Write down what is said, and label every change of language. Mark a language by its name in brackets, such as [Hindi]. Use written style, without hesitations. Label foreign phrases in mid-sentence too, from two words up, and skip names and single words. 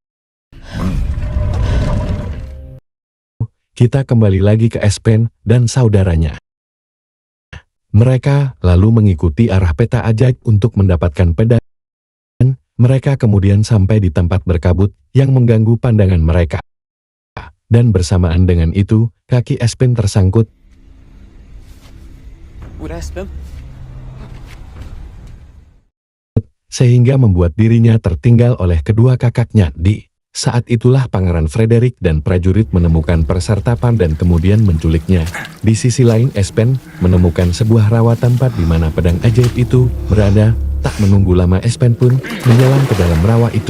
[Indonesian] Kita kembali lagi ke Espen dan saudaranya. Mereka lalu mengikuti arah peta ajaib untuk mendapatkan pedang. Mereka kemudian sampai di tempat berkabut yang mengganggu pandangan mereka. Dan bersamaan dengan itu, kaki Espen tersangkut. [Norwegian] Hvor er Espen? [Indonesian] sehingga membuat dirinya tertinggal oleh kedua kakaknya. Di saat itulah Pangeran Frederick dan prajurit menemukan peserta PAM dan kemudian menculiknya. Di sisi lain Espen menemukan sebuah rawa tempat di mana pedang ajaib itu berada. Tak menunggu lama Espen pun menyelam ke dalam rawa itu.